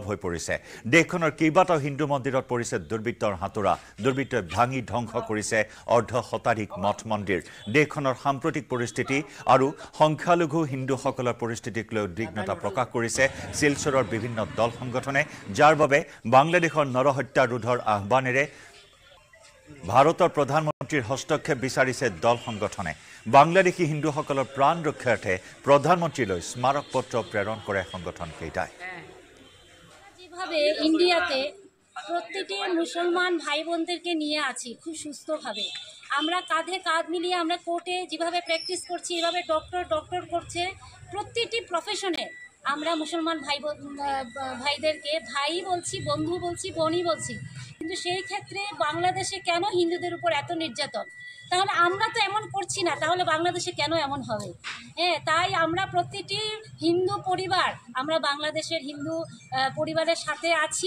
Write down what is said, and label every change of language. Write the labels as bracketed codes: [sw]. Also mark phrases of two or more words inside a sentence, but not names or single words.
[as] হৈ পৰিছে দেশখনৰ কেইবাটাও হিন্দু মন্দিৰত পৰিছে দুৰ্বৃত্তৰ হাতোৰা দুৰ্বৃত্তই ভাঙি ধ্বংস কৰিছে অৰ্ধ শতাধিক মঠ মন্দিৰ দেশখনৰ সাম্প্ৰতিক পৰিস্থিতি আৰু সংখ্যালঘু হিন্দুসকলৰ পৰিস্থিতিক লৈ উদ্বিগ্নতা প্ৰকাশ কৰিছে শিলচৰৰ বিভিন্ন দল সংগঠনে যাৰ বাবে বাংলাদেশৰ নৰহত্যা ৰোধৰ আহ্বানেৰে ভাৰতৰ প্ৰধানমন্ত্ৰীৰ হস্তক্ষেপ বিচাৰিছে দল সংগঠনে বাংলাদেশী হিন্দুসকলৰ প্ৰাণ ৰক্ষাৰ্থে প্ৰধানমন্ত্ৰীলৈ স্মাৰক পত্ৰ প্ৰেৰণ কৰে সংগঠনকেইটাই [bn] যেভাবে ইন্ডিয়াতে প্রত্যেকটি মুসলমান ভাই বোনদেরকে নিয়ে আছি খুব সুস্থভাবে আমরা কাঁধে কাঁধ মিলিয়ে আমরা কোর্টে যেভাবে প্র্যাকটিস করছি এভাবে ডক্টর করছে প্রত্যেকটি প্রফেশনে আমরা মুসলমান ভাইদেরকে ভাই বলছি বন্ধু বলছি বোনই বলছি কিন্তু সেই ক্ষেত্রে বাংলাদেশে কেন হিন্দুদের উপর এত নির্যাতন তাহলে আমরা তো এমন করছি না তাহলে বাংলাদেশে কেন এমন হবে তাই আমরা প্রত্যেকটি হিন্দু পরিবার আমরা বাংলাদেশের হিন্দু পরিবারের সাথে আছি